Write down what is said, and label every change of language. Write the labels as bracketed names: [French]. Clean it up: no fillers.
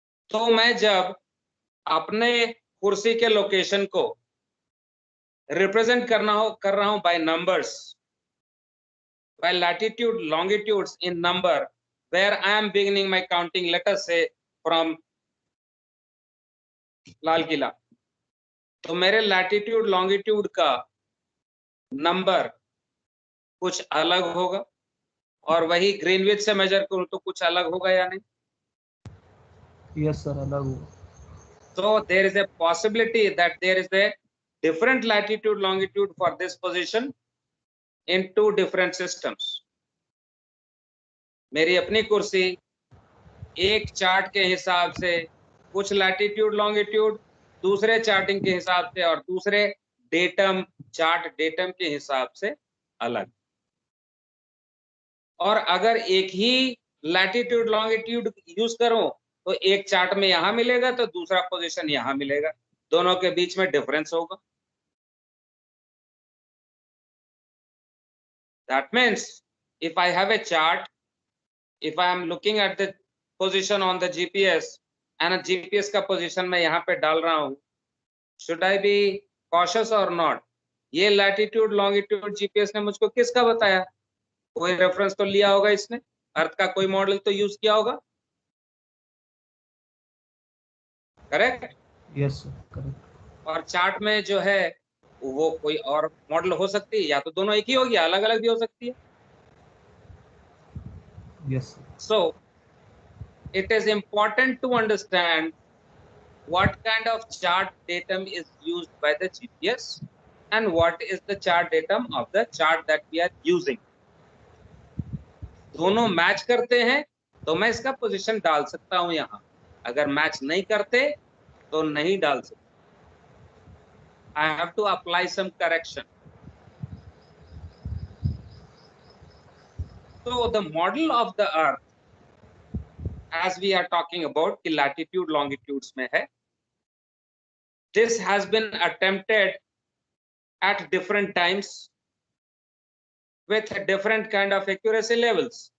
[Hindi] तो मैं जब अपने कुर्सी के लोकेशन को रिप्रेजेंट कर रहा हूं [English] by numbers, by latitude longitudes in number, where I am beginning my counting, let us say from [Hindi] Lal Qila, तो मेरे लैटिट्यूड लॉन्गिट्यूड का नंबर कुछ अलग होगा, और वही ग्रीनविच से मेजर करूं तो कुछ अलग होगा या नहीं? [English] yes sir, [Hindi] अलग हुआ। [English] So there is a possibility that there is a different latitude longitude for this position in two different systems. [Hindi] मेरी अपनी कुर्सी एक चार्ट के हिसाब से कुछ लैटिट्यूड लॉन्गिट्यूड, दूसरे चार्टिंग के हिसाब से और दूसरे डेटम चार्ट डेटम के हिसाब से अलग। और अगर एक ही लैटिट्यूड लॉन्गिट्यूड यूज करूं तो एक चार्ट में यहां मिलेगा तो दूसरा पोजीशन यहां मिलेगा, दोनों के बीच में डिफरेंस होगा। [English] That means if I have a chart, if I am looking at the position on the GPS and [Hindi] GPS का पोजीशन मैं यहाँ पे डाल रहा हूँ, [English] should I be cautious or not? [Hindi] ये लैटिट्यूड लॉन्गिट्यूड जीपीएस ने मुझको किसका बताया? कोई रेफरेंस तो लिया होगा इसने, अर्थ का कोई मॉडल तो यूज किया होगा, करेक्ट? [English] Yes sir, correct. [Hindi] और चार्ट में जो है वो कोई और मॉडल हो सकती है, या तो दोनों एक ही होगी, अलग अलग भी हो सकती है। [English] Yes sir, So it is important to understand what kind of chart datum is used by the GPS and what is the chart datum of the chart that we are using. [Hindi] दोनों match करते हैं तो मैं इसका position डाल सकता हूं यहां, अगर मैच नहीं करते तो नहीं डाल सकता. [English] I have to apply some correction. So the model of the earth, as we are talking about [Hindi] कि latitude longitudes में है, [English] this has been attempted at different times with different kind of accuracy levels.